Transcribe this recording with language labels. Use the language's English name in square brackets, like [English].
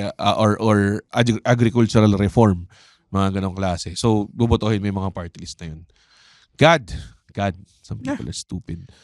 [English] Or agricultural reform. [Filipino] Mga ganong klase. So, bubotohin mo yung mga party list na yun. [English] God, some people are stupid.